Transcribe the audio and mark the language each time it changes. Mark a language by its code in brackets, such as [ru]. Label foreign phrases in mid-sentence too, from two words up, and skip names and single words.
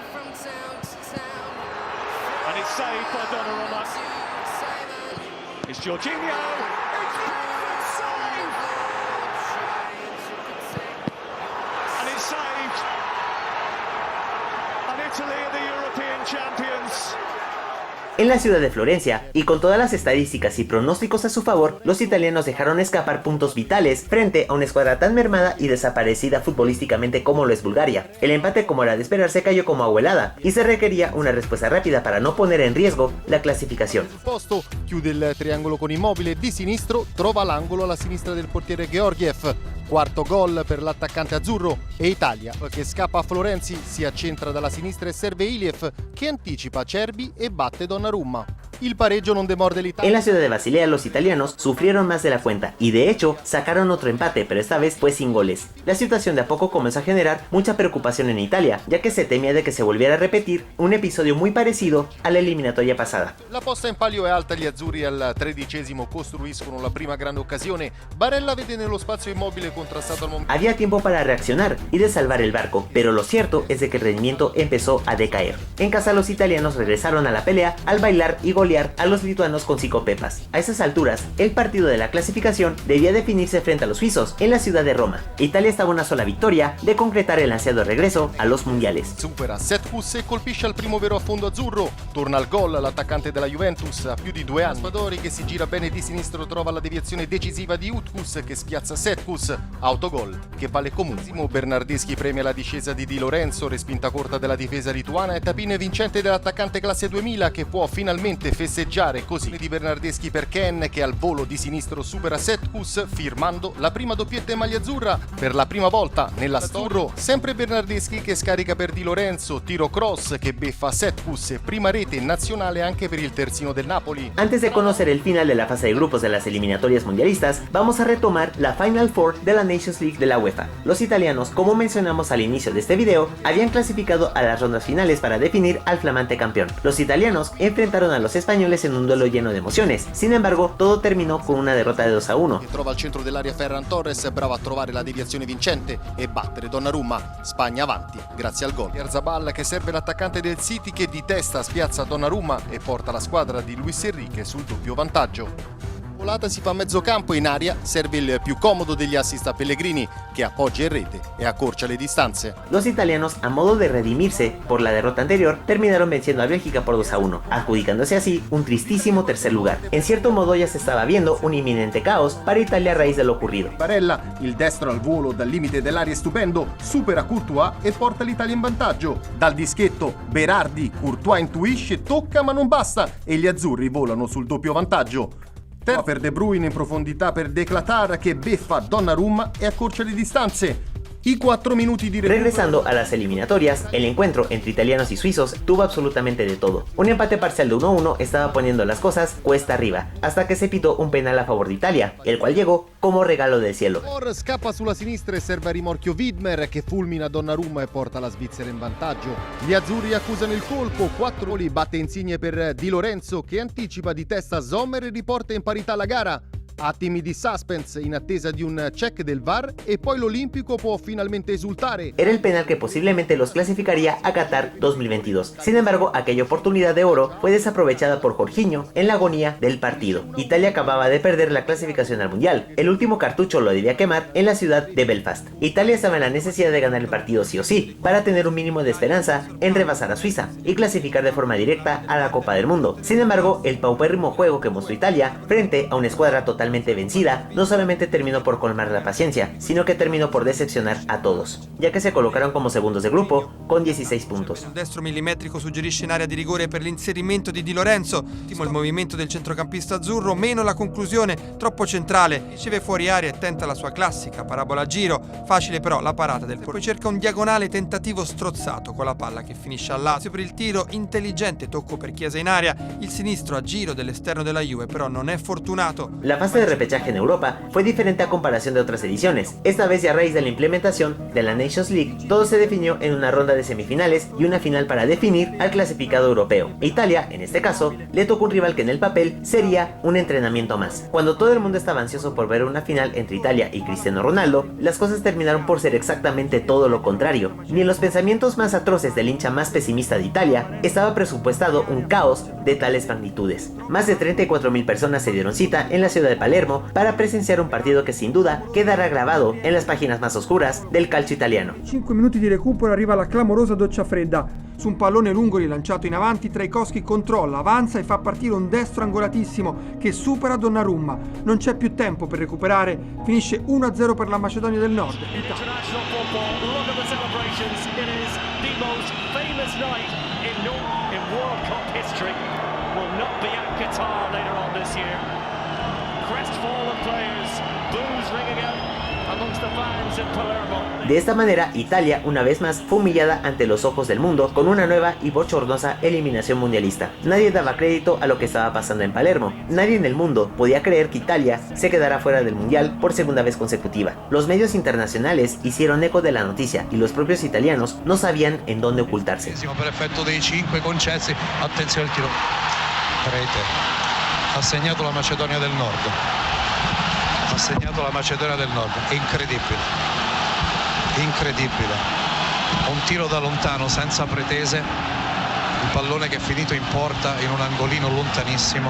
[en] And it's saved by Donnarumma. It's Jorginho. It's perfect save. And it's saved. And Italy are the European champions. [es] En la ciudad de Florencia, y con todas las estadísticas y pronósticos a su favor, los italianos dejaron escapar puntos vitales frente a una escuadra tan mermada y desaparecida futbolísticamente como lo es Bulgaria. El empate, como era de esperarse, cayó como agua helada, y se requería una respuesta rápida para no poner en riesgo la clasificazione. [it] Posto, chiude il triangolo con Immobile, di sinistro trova l'angolo alla sinistra del portiere Georgiev. Quarto gol per l'attaccante azzurro, e Italia che scappa a Florenzi, si accentra dalla sinistra e serve Iliev che anticipa Acerbi e batte Donnarumma. Il pareggio non demorde l'Italia. [es] En la ciudad de Basilea los italianos sufrieron más de la cuenta y de hecho sacaron otro empate, pero esta vez fue sin goles. La situación de a poco comenzó a generar mucha preocupación en Italia, ya que se temía de que se volviera a repetir un episodio muy parecido a la eliminatoria pasada. [it] La posta in palio è alta, gli azzurri al 13° costruiscono la prima grande occasione. Barella vede nello spazio Immobile contrastato al momento. [es] Había tiempo para reaccionar y de salvar el barco, pero lo cierto es de que el rendimiento empezó a decaer. En casa los italianos regresaron a la pelea al bailar y golear a los lituanos con 5 pepas. A esas alturas, el partido de la clasificación debía definirse frente a los suizos en la ciudad de Roma. Italia estaba a una sola victoria de concretar el ansiado regreso a los mondiales. [it] Supera Setkus e colpisce al primo vero affondo azzurro. Torna al gol l'attaccante della Juventus a più di 2 anni. Spadori che si gira bene di sinistro trova la deviazione decisiva di Utkus che spiazza Setkus. Autogol che vale comunissimo. Bernardeschi premia la discesa di Di Lorenzo, respinta corta della difesa lituana e tapin vincente dell'attaccante classe 2000 che può finalmente festeggiare così di Bernardeschi per Ken che al volo di sinistro supera Setkus firmando la prima doppietta in maglia azzurra per la prima volta nell'azzurro. Sempre Bernardeschi che scarica per Di Lorenzo, tiro cross che beffa Setkus e prima rete nazionale anche per il terzino del Napoli. [es] Antes de conocer el final de la fase de grupos de las eliminatorias mundialistas, vamos a retomar la Final Four de de la Nations League de la UEFA. Los italianos, como mencionamos al inicio de este video, habían clasificado a las rondas finales para definir al flamante campeón. Los italianos enfrentaron a los españoles en un duelo lleno de emociones, sin embargo todo terminó con una derrota de 2-1. [it] Trova al centro dell'area Ferran Torres, bravo a trovare la deviazione vincente e battere Donnarumma. Spagna avanti grazie al gol. Oyarzabal che serve l'attaccante del City che di testa spiazza Donnarumma e porta la squadra di Luis Enrique sul doppio vantaggio. Volata si fa a mezzo campo in aria, serve il più comodo degli assist a Pellegrini che appoggia in rete e accorcia le distanze. [es] Los italianos, a modo de redimirse por la derrota anterior, terminaron venciendo a Bélgica por 2-1, adjudicándose así un tristísimo tercer lugar. En cierto modo ya se estaba viendo un inminente caos para Italia a raíz de lo ocurrido. [it] Barella, il destro al volo dal limite dell'area stupendo, supera Courtois e porta l'Italia in vantaggio. Dal dischetto Berardi, Courtois intuisce, tocca ma non basta e gli azzurri volano sul doppio vantaggio. Per De Bruyne in profondità per Declatar che beffa Donnarumma e accorcia le distanze. [es] Y 4 minutos de Regresando a las eliminatorias, el encuentro entre italianos y suizos tuvo absolutamente de todo. Un empate parcial de 1-1 estaba poniendo las cosas cuesta arriba, hasta que se pitó un penal a favor de Italia, el cual llegó como regalo del cielo. [it] Scappa sulla sinistra e serve a rimorchio Widmer che fulmina Donnarumma e porta la Svizzera in vantaggio. Gli azzurri accusano il colpo, 4 goli, batte Insigne per Di Lorenzo che anticipa di testa Sommer e riporta in parità la gara. Attimi di suspense in attesa di un check del VAR e poi l'Olimpico può finalmente esultare. [es] Era el penal que posiblemente los clasificaría a Qatar 2022. Sin embargo, aquella oportunidad de oro fue desaprovechada por Jorginho en la agonía del partido. Italia acababa de perder la clasificación al Mundial. El último cartucho lo debía quemar en la ciudad de Belfast. Italia estaba en la necesidad de ganar el partido sí o sí, para tener un mínimo de esperanza en rebasar a Suiza y clasificar de forma directa a la Copa del Mundo. Sin embargo, el paupérrimo juego que mostró Italia frente a una escuadra totalmente vencida no solamente terminó por colmar la paciencia, sino que terminó por decepcionar a todos, ya que se colocaron como segundos de grupo con 16 puntos. [it] Il destro millimetrico suggerisce in area di rigore per l'inserimento di Di Lorenzo, il movimento del centrocampista azzurro, meno la conclusione, troppo centrale, riceve fuori area e tenta la sua classica parabola a giro, facile però la parata del poi cerca un diagonale tentativo strozzato con la palla che finisce al lato per il tiro, intelligente tocco per Chiesa in area, il sinistro a giro dell'esterno della Juve però non è fortunato. [es] La fase de repechaje en Europa fue diferente a comparación de otras ediciones. Esta vez y a raíz de la implementación de la Nations League, todo se definió en una ronda de semifinales y una final para definir al clasificado europeo. Italia, en este caso, le tocó un rival que en el papel sería un entrenamiento más. Cuando todo el mundo estaba ansioso por ver una final entre Italia y Cristiano Ronaldo, las cosas terminaron por ser exactamente todo lo contrario. Ni en los pensamientos más atroces del hincha más pesimista de Italia estaba presupuestado un caos de tales magnitudes. Más de 34.000 personas se dieron cita en la ciudad de Palermo para presenciar un partido que sin duda quedará grabado en las páginas más oscuras del calcio italiano. [it] 5 minuti di recupero, arriva la clamorosa doccia fredda. Su un pallone lungo rilanciato in avanti, Trajkovskij controlla, avanza e fa partire un destro angolatissimo che supera Donnarumma. Non c'è più tempo per recuperare, finisce 1-0 per la Macedonia del Nord. [en] International football, look at the celebrations. It is the most famous night in World Cup history. Will not be at Qatar later on this year. Crestfallen players, boos ringing out amongst the fans in Palermo. [es] De esta manera, Italia una vez más fue humillada ante los ojos del mundo con una nueva y bochornosa eliminación mundialista. Nadie daba crédito a lo que estaba pasando en Palermo. Nadie en el mundo podía creer que Italia se quedara fuera del mundial por segunda vez consecutiva. Los medios internacionales hicieron eco de la noticia y los propios italianos no sabían en dónde ocultarse. [it] Per effetto dei 5 concessi, attenzione al tiro. Rete. Ha segnato la Macedonia del Nord. Ha segnato la Macedonia del Nord. È incredibile. Incredibile. Un tiro da lontano senza pretese. Un pallone che è finito in porta in un angolino lontanissimo.